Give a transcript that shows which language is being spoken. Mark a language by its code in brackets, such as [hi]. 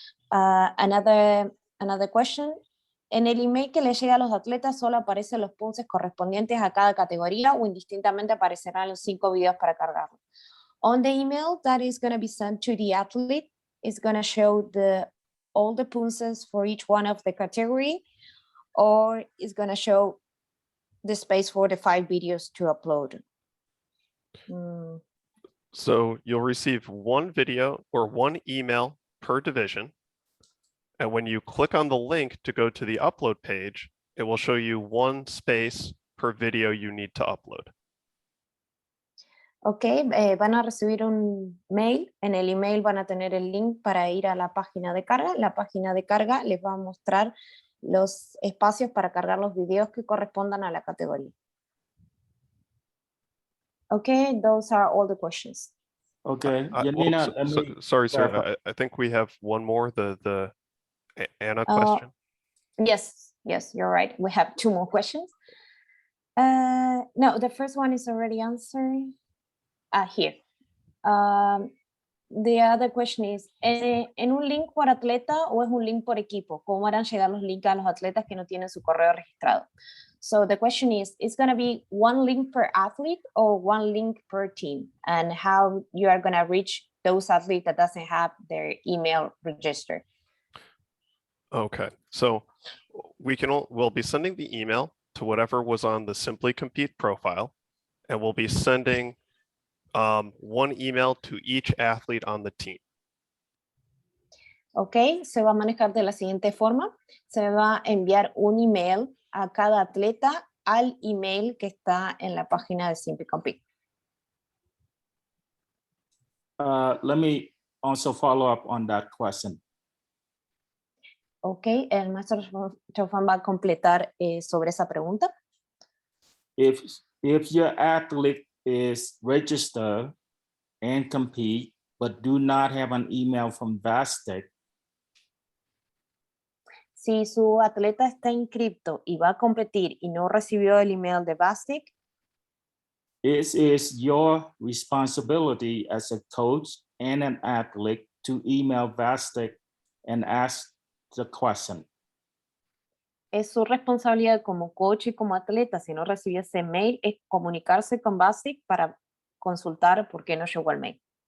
[en] Another question. [es] En el email que le llega a los atletas solo aparecen los puntos correspondientes a cada categoría o indistintamente aparecerán los 5 videos para cargarlo. [en] On the email that is going to be sent to the athlete is going to show all the Poomsaes for each one of the category, or is going to show the space for the 5 videos to upload. So you'll receive 1 video or 1 email per division. And when you click on the link to go to the upload page, it will show you 1 space per video you need to upload. [es] Ok, van a recibir un mail. En el email van a tener el link para ir a la página de carga. La página de carga les va a mostrar los espacios para cargar los videos que correspondan a la categoría. [en] Okay, those are all the questions. Okay, Well, Janina, sorry, sir. clarify. I think we have one more, the Anna question. Yes, you're right. We have 2 more questions. No, the first one is already answered. Here. The other question is, [es] ¿en un link por atleta o es un link por equipo? ¿Cómo harán llegar los links a los atletas que no tienen su correo registrado? [en] So the question is, it's going to be 1 link per athlete or 1 link per team? And how you are going to reach those athletes that doesn't have their email registered? Okay, so we'll be sending the email to whatever was on the Simply Compete profile, and we'll be sending 1 email to each athlete on the team. [es] Ok, se va a manejar de la siguiente forma. Se va a enviar un email a cada atleta al email que está en la página de Simply Compete. [en] Let me also follow up on that question. [es] Ok, el maestro Chofan va a completar sobre esa pregunta. [en] If your athlete is registered and compete, but do not have an email from Vastek, [es] Si su atleta está inscripto y va a competir y no recibió el email de Vastic, [en] It is your responsibility as a coach and an athlete to email Vastic and ask the question. [es] Es su responsabilidad como coach y como atleta, si no recibe ese mail, es comunicarse con BASIC para consultar por qué no llegó el mail.